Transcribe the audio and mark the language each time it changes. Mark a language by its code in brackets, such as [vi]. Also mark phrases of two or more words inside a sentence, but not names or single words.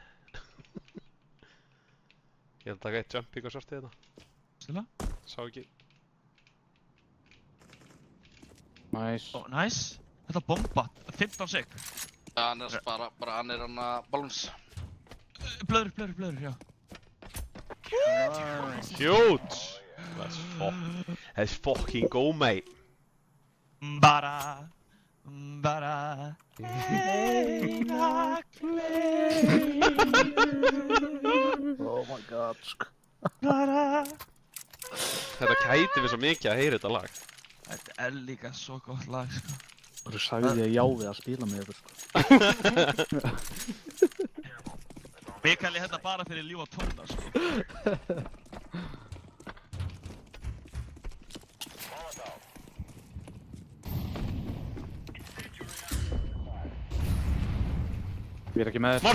[is] Ég ætla að taka eitt jump á shortið þetta. Stilla. Sá ekki. Nice. Ó, nice. Þetta bomba. 15 sek. Ja, hann er að spara, bara hann er hann að balance. Blöður, já. [en] Huge! Let's fucking go, mate. Bara eina klein. Oh my god, [is] sko. Bara. Þetta kæti mér svo mikið að heyra þetta lag. Þetta er líka svo gott lag, sko. Þú sagði ég já við að spila með ykkur, sko. Mikael er hérna bara fyrir líf og tóna, sko. Ég er ekki með þér.